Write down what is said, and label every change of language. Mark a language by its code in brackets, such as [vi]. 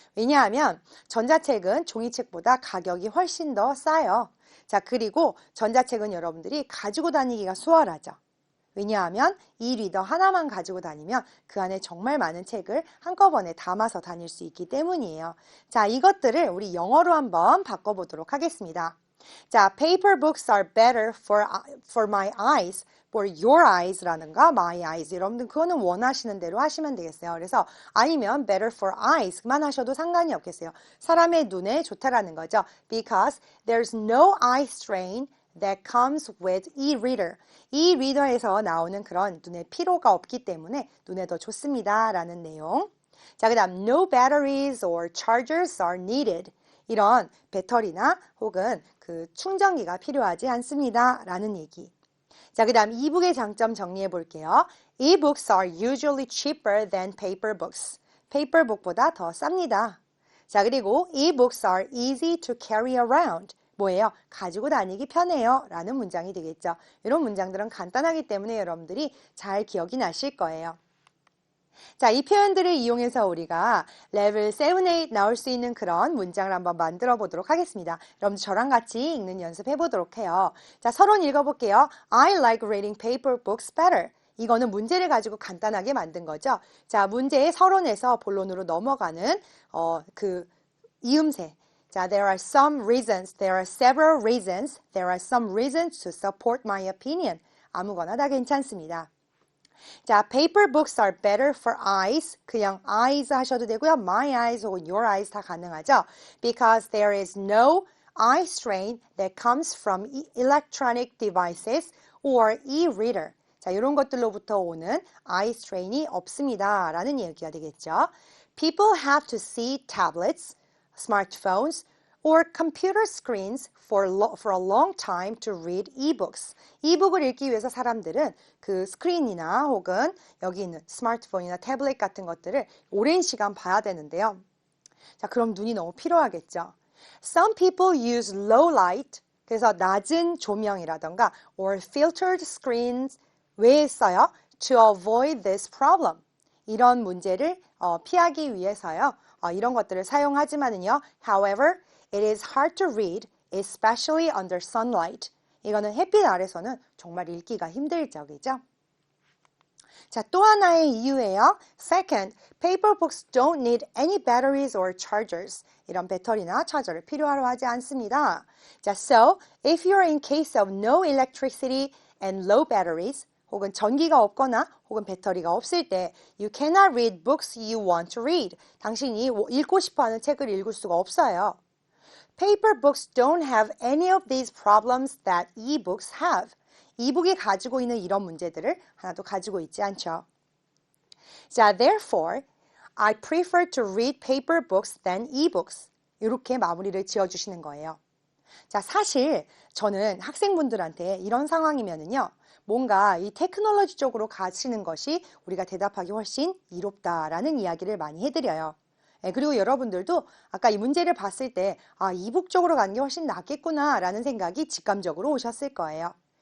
[ko] 왜냐하면 전자책은 종이책보다 가격이 훨씬 더 싸요. 자, 그리고 전자책은 여러분들이 가지고 다니기가 수월하죠. 왜냐하면 이 리더 하나만 가지고 다니면 그 안에 정말 많은 책을 한꺼번에 담아서 다닐 수 있기 때문이에요. 자, 이것들을 우리 영어로 한번 바꿔보도록 하겠습니다. [en] 자, paper books are better for my eyes, for your eyes [ko] 라는가 [en] my eyes. [ko] 여러분들 그거는 원하시는 대로 하시면 되겠어요. 그래서 아니면 [en] better for eyes [ko] 만 하셔도 상관이 없겠어요. 사람의 눈에 좋다라는 거죠. [en] Because there's no eye strain that comes with e-reader. [ko] e-reader에서 나오는 그런 눈의 피로가 없기 때문에 눈에 더 좋습니다 라는 내용. 자, 그 다음 [en] no batteries or chargers are needed. [ko] 이런 배터리나 혹은 그 충전기가 필요하지 않습니다. 라는 얘기. 자, 그 다음 이북의 장점 정리해 볼게요. [en] E-books are usually cheaper than paper books. [ko] 페이퍼북보다 더 쌉니다. 자, 그리고 [en] e-books are easy to carry around. [ko] 뭐예요? 가지고 다니기 편해요. 라는 문장이 되겠죠. 이런 문장들은 간단하기 때문에 여러분들이 잘 기억이 나실 거예요. 자, 이 표현들을 이용해서 우리가 레벨 7, 8 나올 수 있는 그런 문장을 한번 만들어 보도록 하겠습니다. 여러분들 저랑 같이 읽는 연습해 보도록 해요. 자, 서론 읽어볼게요. [en] I like reading paper books better. [ko] 이거는 문제를 가지고 간단하게 만든 거죠. 자, 문제의 서론에서 본론으로 넘어가는 그 이음새. [en] 자, there are some reasons, there are several reasons, there are some reasons to support my opinion. [ko] 아무거나 다 괜찮습니다. [en] 자, paper books are better for eyes. [ko] 그냥 eyes 하셔도 되고요. [en] my eyes [ko] 혹은 [en] your eyes [ko] 다 가능하죠. [en] Because there is no eye strain that comes from electronic devices or e-reader. [ko] 자, 이런 것들로부터 오는 eye strain이 없습니다. 라는 얘기가 되겠죠. [en] People have to see tablets, smartphones, or computer screens for a long time to read e-books. [ko] e-book을 읽기 위해서 사람들은 그 스크린이나 혹은 여기 있는 스마트폰이나 태블릿 같은 것들을 오랜 시간 봐야 되는데요. 자, 그럼 눈이 너무 피로하겠죠. [en] Some people use low light, [ko] 그래서 낮은 조명이라던가 [en] or filtered screens [ko] 왜 써요? [en] To avoid this problem. [ko] 이런 문제를 피하기 위해서요. 이런 것들을 사용하지만은요. [en] However, it is hard to read, especially under sunlight. [ko] 이거는 햇빛 아래서는 정말 읽기가 힘들 적이죠. 자, 또 하나의 이유예요. [en] Second, paper books don't need any batteries or chargers. [ko] 이런 배터리나 차저를 필요로 하지 않습니다. [en] 자, so if you're in case of no electricity and low batteries, [ko] 혹은 전기가 없거나 혹은 배터리가 없을 때 [en] you cannot read books you want to read. [ko] 당신이 읽고 싶어하는 책을 읽을 수가 없어요. [en] Paper books don't have any of these problems that e-books have. [ko] 이북이 가지고 있는 이런 문제들을 하나도 가지고 있지 않죠. [en] 자, therefore, I prefer to read paper books than e-books. [ko] 이렇게 마무리를 지어주시는 거예요. 자, 사실 저는 학생분들한테 이런 상황이면은요, 뭔가 이 테크놀로지 쪽으로 가시는 것이 우리가 대답하기 훨씬 이롭다라는 이야기를 많이 해드려요. 그리고 여러분들도 아까 이 문제를 봤을 때, 이북 쪽으로 가는 게 훨씬 낫겠구나라는 생각이 직감적으로 오셨을 거예요.